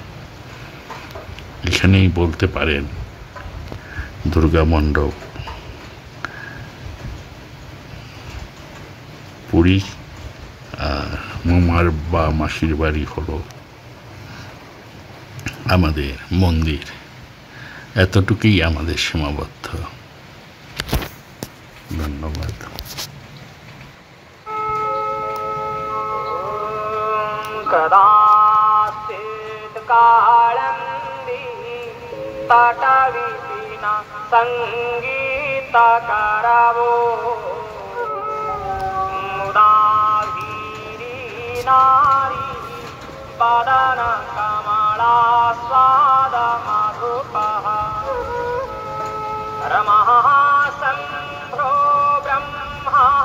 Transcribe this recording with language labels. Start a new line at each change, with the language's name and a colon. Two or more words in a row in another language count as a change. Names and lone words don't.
Bangla: এখানেই বলতে পারেন দুর্গা মণ্ডপ পুরী, আর মামার বা মাসির বাড়ি হলো আমাদের মন্দির। এতটুকুই আমাদের সীমাবদ্ধ। ধন্যবাদ।
Sanskrit: कदाचित् कालन्दी तटविपिन सङ्गीतकरवो मुदा नारी वदन कमलास्वादमधुपः रमः शम्भो ब्रह्मा